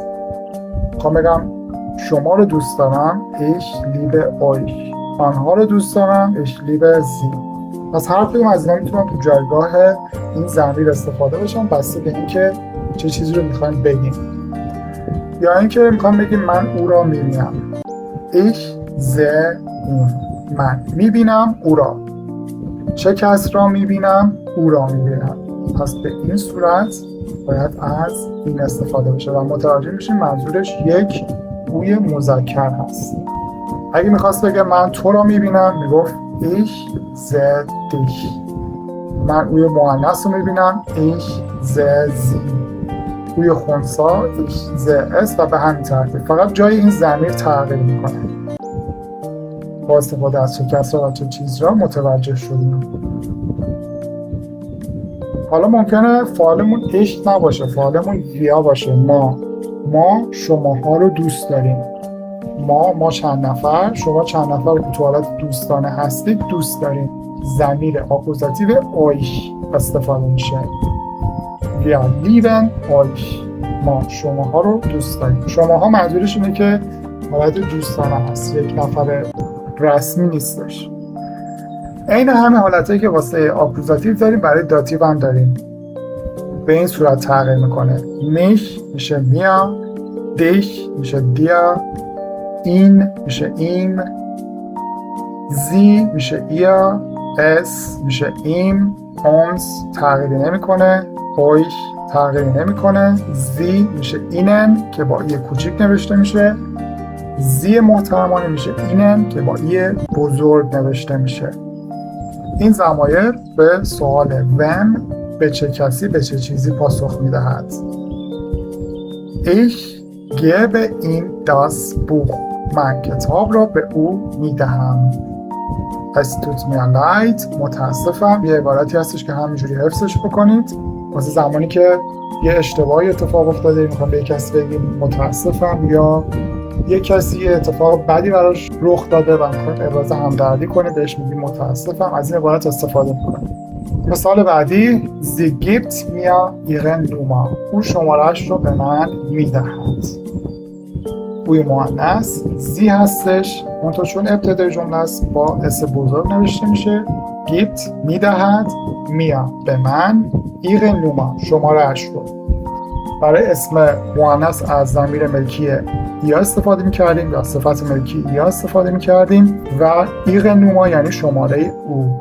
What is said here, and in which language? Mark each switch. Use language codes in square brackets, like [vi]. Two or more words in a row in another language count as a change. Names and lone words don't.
[fa] میخوام بگم شما رو دوست دارم، [de] ich liebe euch. [fa] آنها رو دوست دارم، [de] ich liebe sie. [fa] پس هر کدوم از اینا میتونم تو جایگاه این ضمیر استفاده بشم بسته به اینکه چه چیزی رو میخوایم بگیم. یا اینکه میخوام بگیم من او را میبینم، [de] ich sehe ihn، [fa] من میبینم او را. چه کس را میبینم؟ او را میبینم. پس به این صورت باید از این استفاده بشه و متوجه میشیم منظورش یک اوی مذکر هست. اگه میخواست بگه من تو را میبینم، میگفت [de] ich sehe dich. [fa] من اوی مؤنث رو میبینم، [de] ich sehe sie. [fa] اوی خنثی [de] ich sehe es [fa] و به همین ترتیب. فقط جای این ضمیر تغییر میکنه. با استفاده از چه کس را و چه چیز را متوجه شدیم. حالا ممکنه فعالمون ich نباشه، فعالمون wir باشه. ما شماها رو دوست داریم. ما چند نفر، شما چند نفر رو تو حالت دوستانه هستید دوست داریم. ضمیر آکوزاتیو euch استفاده میشه. [de] wir lieben euch. [fa] ما شماها رو دوست داریم. شماها منظورش اینه که حالت دوستانه هست، یک نفر رسمی نیستش. عین همه حالتایی که واسه آکوزاتیو داریم برای داتیو هم داریم. به این صورت تغییر میکنه. mich میشه mir، dich میشه dir، این میشه این، sie میشه ihr، es میشه ihm، uns تغییری نمیکنه، euch تغییری نمیکنه، sie میشه ihnen که با ای کوچیک نوشته میشه، sie محترمانه میشه ihnen که با ای بزرگ نوشته میشه. این ضمایر به سوال wem به چه کسی به چه چیزی پاسخ میدهد. [de] ich gebe ihm das Buch. [fa] من کتاب را به او میدهم. [de] es tut mir leid، [fa] متاسفم. یه عبارتی هستش که همینجوری حفظش بکنید واسه زمانی که یه اشتباهی اتفاق افتاده میخوام به کسی بگیم متاسفم، یا یه کسی اتفاق بدی براش رخ داده و میخواد ابراز همدردی کنه بهش میگیم متاسفم. از این عبارت استفاده میکنه. مثال بعدی [de] sie gibt mir ihren Nummer. [fa] او شماره‌اش رو به من میدهد. اوی مؤنث زی هستش، منتها چون ابتدای جمله است با اس بزرگ نوشته میشه. gibt میدهد، میا به من، [de] ihre Nummer [fa] شماره‌اش رو. برای اسم مؤنث از ضمیر ملکی یا استفاده میکردیم یا صفت ملکی یا استفاده میکردیم و [de] ihre Nummer [fa] یعنی شماره او.